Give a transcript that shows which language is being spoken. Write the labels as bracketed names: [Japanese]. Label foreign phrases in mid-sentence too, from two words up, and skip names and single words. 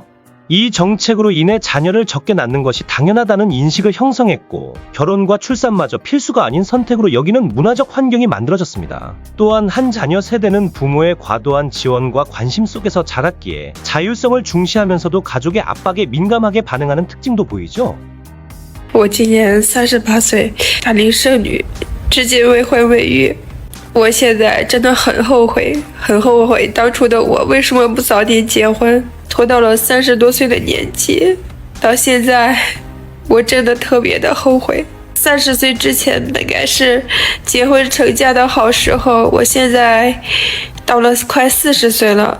[Korean] 이 정책으로 인해 자녀를 적게 낳는 것이 당연하다는 인식을 형성했고, 결혼과 출산마저 필수가 아닌 선택으로 여기는 문화적 환경이 만들어졌습니다. 또한 한 자녀 세대는 부모의 과도한 지원과 관심 속에서 자랐기에 자율성을 중시하면서도 가족의 압박에 민감하게 반응하는 특징도 보이죠. [Chinese] 我今年38岁，大龄剩女，至今未婚未育。我现在真的很后悔，很后悔当初的我为什么不早点结婚，拖到了30多岁的年纪。到现在，我真的特别的后悔。30岁之前本该是结婚成家的好时候，我现在到了快40岁了。